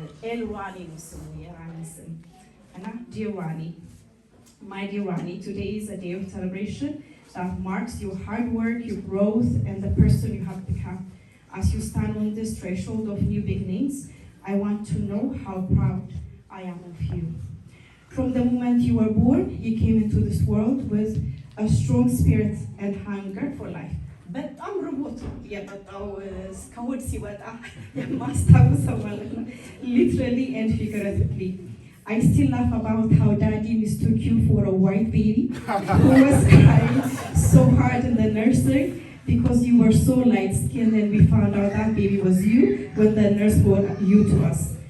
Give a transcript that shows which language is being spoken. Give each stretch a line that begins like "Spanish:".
Amharic: ኤልዋኒ ነው ስሙ የራኒ ስም እና ዲር ራኒ
English: my dear Rani, today is a day of celebration that marks your hard work, your growth, and the person you have become. As you stand on this threshold of new beginnings, I want to know how proud I am of you. From the moment you were born, you came into this world with a strong spirit and hunger for life.
Amharic: በጣም ርቦት የመጣው እስከሆድ ሲወጣ የማስታውሰው ማለት ነው
English: literally and figuratively. I still laugh about how daddy mistook you for a white baby who was crying so hard in the nursery because you were so light-skinned, and we found out that baby was you when the nurse brought you to us.